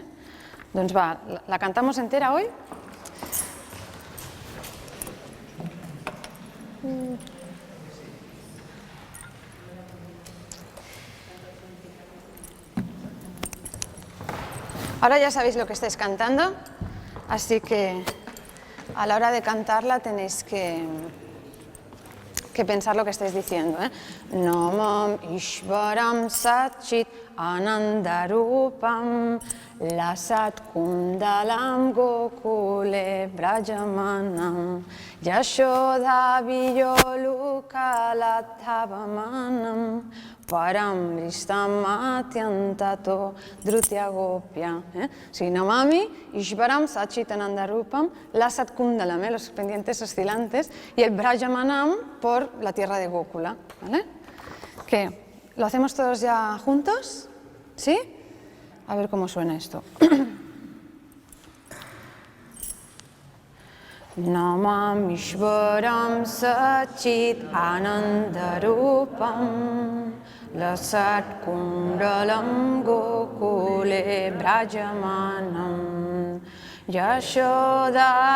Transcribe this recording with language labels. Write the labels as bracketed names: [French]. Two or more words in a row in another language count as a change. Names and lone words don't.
[Catalan] Doncs va, [Spanish] la cantamos entera hoy. Ahora ya sabéis lo que estáis cantando, así que a la hora de cantarla tenéis que pensar lo que estáis diciendo. [Sanskrit] Namam Ishvaram Satchit Anandarupam Lasat Kundalam Gokule Brajamanam Yashoda Vijolukalatavamanam Param Ristamatiantato Drutya Gopya. Namami Ishvaram Satchitanandarupam Lasat Kundalam, [Spanish] los pendientes oscilantes, y el Brajamanam por la tierra de Gokula. ¿Vale? ¿Qué? ¿Lo hacemos todos ya juntos? ¿Sí? A ver cómo suena esto. [Sanskrit] Namam Ishvaram Satchit Anandarupam Lasat Kundalam Gokule Brajamanam Yashoda